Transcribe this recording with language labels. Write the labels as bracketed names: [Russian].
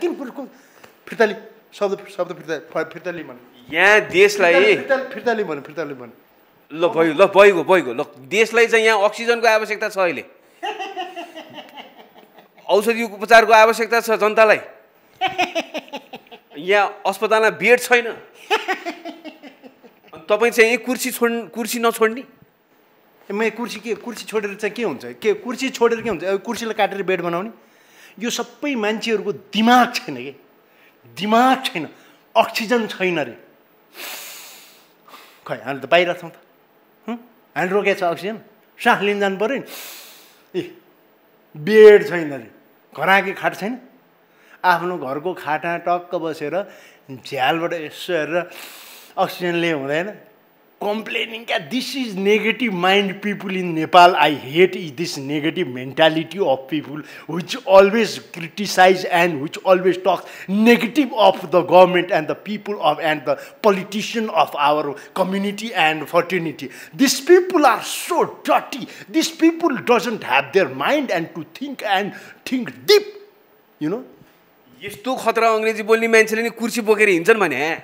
[Nepali] किन फिर्ताली शब्द फिर्ताली भन। यहाँ देशलाई फिर्ताली भन। ल भइगयो। ल देशलाई चाहिँ यहाँ अक्सिजनको आवश्यकता छ, अहिले औषधि उपचारको आवश्यकता छ जनतालाई। यहाँ अस्पतालमा बेड छैन, तपाईँ चाहिँ कुर्सी नछोड्ने? मैले कुर्सी छोडेर चाहिँ के हुन्छ? कुर्सी छोडेर के हुन्छ? कुर्सीलाई काटेर बेड बनाउने? यो सबै मान्छेहरूको दिमाग छैन कि, दिमाग छैन, अक्सिजन छैन रे। खै हामी त बाहिर छौँ त, हामी रोकेको छ अक्सिजन, सास लिन जानु पऱ्यो नि। बेड छैन रे, घराकी खाट छैन। आफ्नो घरको खाटा टक्क बसेर झ्यालबाट यसो हेरेर अक्सिजन लिए हुँदैन। [English] complaining that this is negative mind people in Nepal. I hate this negative mentality of people which always criticize and which always talk negative of the government and the people of and the politician of our community and fraternity. These people are so dirty. These people doesn't have their mind and to think deep, you know. [Nepali] यस्तो खतरा अंग्रेजी बोल्ने मान्छेले नि कुर्सी बोकेर हिँड्छन् भने